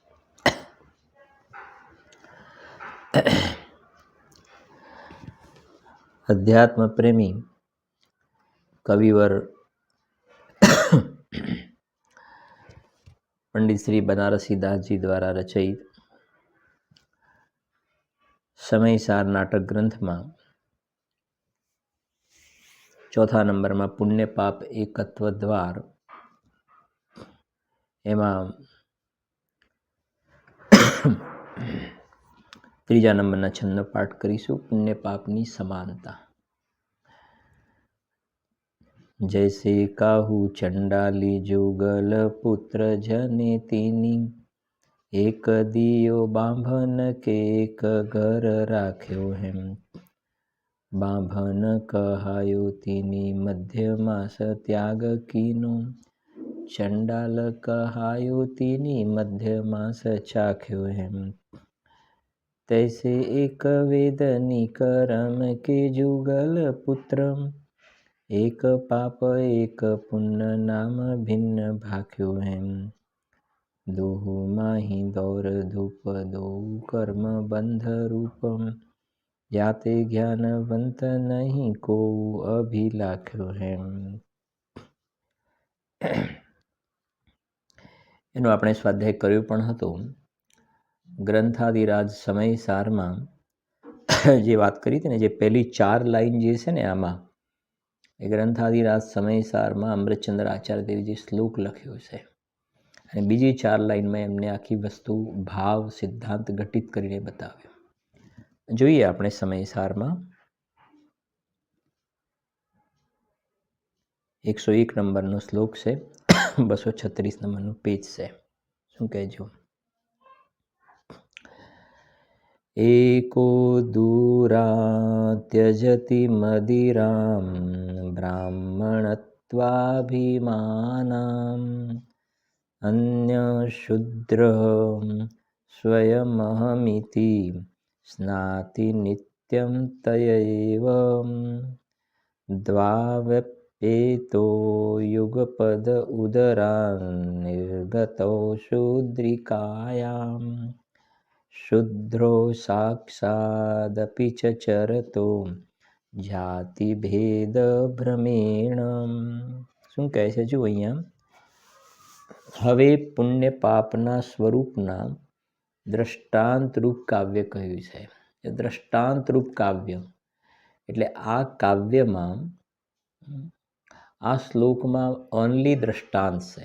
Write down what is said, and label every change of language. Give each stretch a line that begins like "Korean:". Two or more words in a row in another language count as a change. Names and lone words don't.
Hindi: अध्यात्म प्रेमी कविवर पंडित श्री बनारसी दास जी द्वारा रचित समय सार नाटक ग्रंथ में चौथा नंबर में
Gujarati: પુણ્ય પાપ એકત્વ દ્વાર એમા તીજા નંબરના છંદનો પાઠ કરીશું। પુણ્ય પાપની સમાનતા।
Braj: जैसे काहू चंडाली जुगल पुत्र जनेतीनी एक दियो बांभन के एक घर राख्यो हेम बांभन कहायो तीनी मध्य मास त्याग कीनो चंडाल कहायो तीनी मध्य मास चाख्यो हेम तैसे एक वेदनी करम के जुगल पुत्र एक पाप एक पुण्य नाम भिन्न भाख्यो हेम दोहु माही दौर धूप दो कर्म बंध रूपम जाते ज्ञानवंत नहीं को अभिलाख्यो हेम।
Gujarati: एनो આપણે સ્વાધ્યાય કર્યો પણ હતો। ગ્રંથાદિરાજ સમય સારમાં જે વાત કરી હતી ને, જે પહેલી 4 લાઈન જે છે ને આમાં એ ગ્રંથાદિરાજ સમય સારમાં અમૃતચંદ્ર આચાર્ય દેવજી શ્લોક લખ્યો છે અને બીજી 4 લાઈનમાં એમને આખી વસ્તુ ભાવ સિદ્ધાંત ઘટિત કરીને બતાવ્યો। જોઈએ આપણે સમય સારમાં 101 નંબરનો શ્લોક છે, 236 નંબરનું પેજ છે। શું કહેજો?
Sanskrit: एको दूरा त्यजति मदिरां ब्राह्मणत्वाभिमानाम् अन्यशूद्रः स्वयमहमिति स्नाति नित्यं तयैव द्वावप्येतो युगपद उदरान्निर्गतो शूद्रिकायाम् शुद्रो साक्षादपि च चरतो जाति भेद भ्रमेण।
Gujarati: શું કહે છે જો અહીંયા હવે પુણ્ય પાપના સ્વરૂપના દ્રષ્ટાંત રૂપ કાવ્ય કહ્યું છે। દ્રષ્ટાંત રૂપ કાવ્ય એટલે આ કાવ્યમાં આ શ્લોકમાં ઓનલી દ્રષ્ટાંત છે।